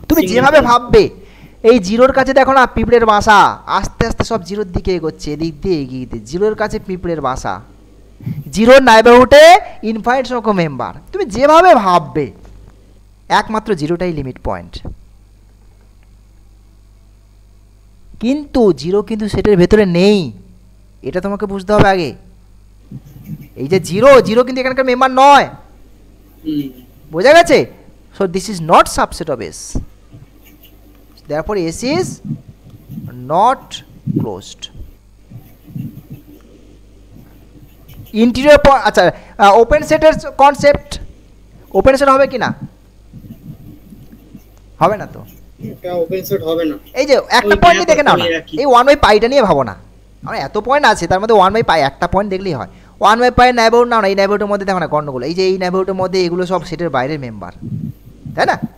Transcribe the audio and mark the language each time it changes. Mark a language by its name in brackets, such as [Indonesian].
[Bangla] তুমি যেভাবে ভাববে এই জিরোর কাছে দেখো না পিঁপড়ের বাসা, আস্তে আস্তে সব জিরোর দিকে এগোচ্ছে, এদিক দিয়ে এগিয়ে দিয়ে জিরোর কাছে পিঁপড়ের বাসা, জিরোর নাইবারহুডে ইনফাইনাইট সংখ্যক মেম্বার, তুমি যেভাবে ভাববে একমাত্র জিরোটাই লিমিট পয়েন্ট, কিন্তু জিরো কিন্তু সেটের ভেতরে নেই, এটা তোমাকে বুঝতে হবে আগে। এই যে জিরো, জিরো কিন্তু এখানকার মেম্বার নয়, বোঝা গেছে? [English] So this is not subset of S, therefore S is not closed. [Bangla] Interior আচ্ছা ওপেন সেটের কনসেপ্ট, ওপেন সেট হবে কি না, হবে না তো, এটা ওপেন সেট হবে না। এই যে একটা পয়েন্ট দেখে নাও না, এই 1/পাইটা নিয়ে ভাবো না, আমরা এত পয়েন্ট আছে তার মধ্যে 1/পাই একটা পয়েন্ট দেখলেই হয়, 1/পাই নাইবারহুড নাও না, এই নাইবারহুডের মধ্যে দেখো না গন্ডগোল, এই যে এই নাইবারহুডের মধ্যে এগুলো সব সেটের বাইরের মেম্বার, তাই না?